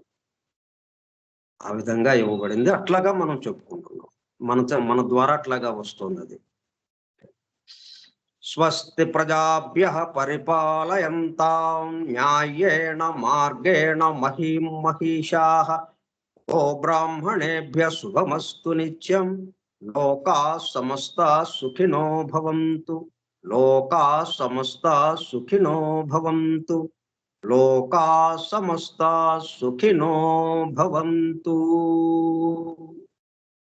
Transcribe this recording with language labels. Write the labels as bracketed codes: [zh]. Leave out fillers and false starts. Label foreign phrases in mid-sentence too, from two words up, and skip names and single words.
[te] ఆ విధంగా ఇవ్వబడింది. అట్లాగా మనం చెప్పుకుంటున్నాం. మన ద్వారా అట్లాగా వస్తుంది అది. [sa] स्वस्ति प्रजाभ्यः परिपालयन्ताम् न्यायेन मार्गेण महीम् महीशाः ओ ब्राह्मणेभ्यः शुभमस्तु नित्यम् लोकाः समस्ताः सुखिनो भवन्तु लोकाः समस्ताः सुखिनो भवन्तु लोकाः समस्ताः सुखिनो भवन्तु.